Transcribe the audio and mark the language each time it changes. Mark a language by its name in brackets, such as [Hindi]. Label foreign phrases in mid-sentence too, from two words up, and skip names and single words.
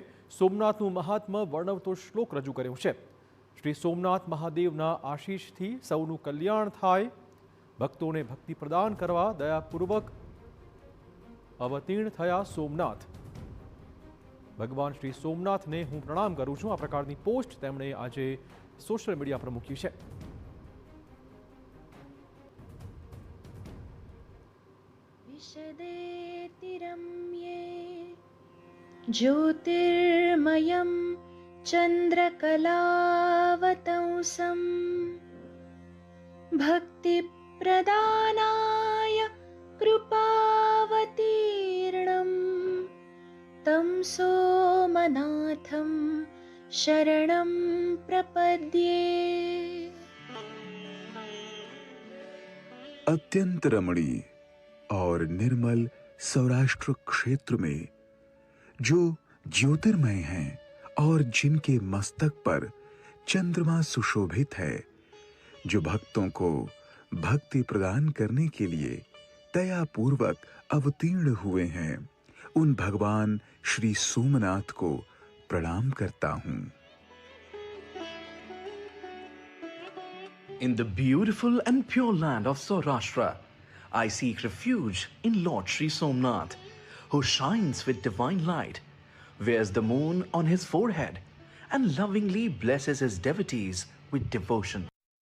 [Gujarati] સોમનાથનું મહાત્મ્ય વર્ણવતો શ્લોક રજૂ કર્યો છે। શ્રી સોમનાથ મહાદેવના આશીષથી સૌનું કલ્યાણ થાય, ભક્તોને ભક્તિ પ્રદાન કરવા દયાપૂર્વક અવતીર્ણ થયા સોમનાથ। ભગવાન શ્રી સોમનાથને હું પ્રણામ કરું છું। આ પ્રકારની પોસ્ટ તેમણે આજે [English] social media [Gujarati] પર મૂકી છે। [Sanskrit] विशदेतिरम्ये ज्योतिर्मयं चन्द्रकलावतंसं भक्तिप्रदानाय कृपावतीर्णं तं सोमनाथं शरणं प्रपद्ये। [Hindi] अत्यंत रमणीय और निर्मल सौराष्ट्र क्षेत्र में जो ज्योतिर्मय हैं और जिनके मस्तक पर चंद्रमा सुशोभित है, जो भक्तों को भक्ति प्रदान करने के लिए दयापूर्वक अवतीर्ण हुए हैं, उन भगवान श्री सोमनाथ को प्रणाम करता हूं। [English] In the beautiful and pure land of Saurashtra, I seek refuge in Lord Sri Somnath, who shines with divine light, wears the moon on his forehead, and lovingly blesses his devotees with devotion.